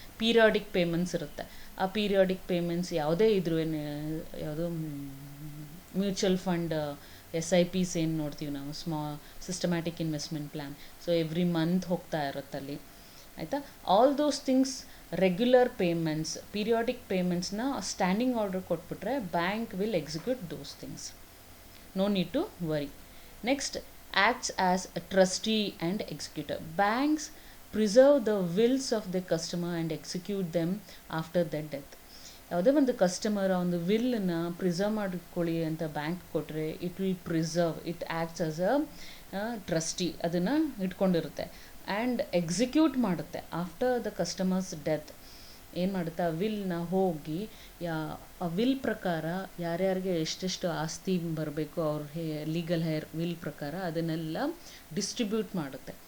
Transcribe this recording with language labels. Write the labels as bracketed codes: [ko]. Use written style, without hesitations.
[kn] Periodic payments ಇರುತ್ತೆ. ಆ periodic payments ಯಾವುದೇ ಇದ್ರೂ ಯಾವುದು ಮ್ಯೂಚುವಲ್ ಫಂಡ್ SIPs ಏನು ನೋಡ್ತೀವಿ ನಾವು, systematic investment plan. [en] so every month [kn] ಹೋಗ್ತಾ ಇರುತ್ತಲ್ಲಿ, ಆಯಿತಾ. [en] All those things, regular payments, periodic ಪೇಮೆಂಟ್ಸ್ನ standing order ಕೊಟ್ಬಿಟ್ರೆ bank will execute those things. No need to worry. Next, acts as a trustee and executor. Banks preserve the wills of the customer and execute them after their death. [kn] ಯಾವುದೇ ಒಂದು customer ಒಂದು ವಿಲ್ಲನ್ನ preserve ಮಾಡಿಕೊಳ್ಳಿ ಅಂತ bank ಕೊಟ್ಟರೆ, [en] it will preserve, it acts as a trustee, [kn] ಅದನ್ನು ಇಟ್ಕೊಂಡಿರುತ್ತೆ. [en] And execute ಮಾಡುತ್ತೆ after the customers death. [kn] ಏನು ಮಾಡುತ್ತೆ, ಆ ವಿಲ್ನ ಹೋಗಿ ಆ ವಿಲ್ ಪ್ರಕಾರ ಯಾರ್ಯಾರಿಗೆ ಎಷ್ಟೆಷ್ಟು ಆಸ್ತಿ ಬರಬೇಕು ಅವ್ರ ಲೀಗಲ್ ವಿಲ್ ಪ್ರಕಾರ ಅದನ್ನೆಲ್ಲ ಡಿಸ್ಟ್ರಿಬ್ಯೂಟ್ ಮಾಡುತ್ತೆ.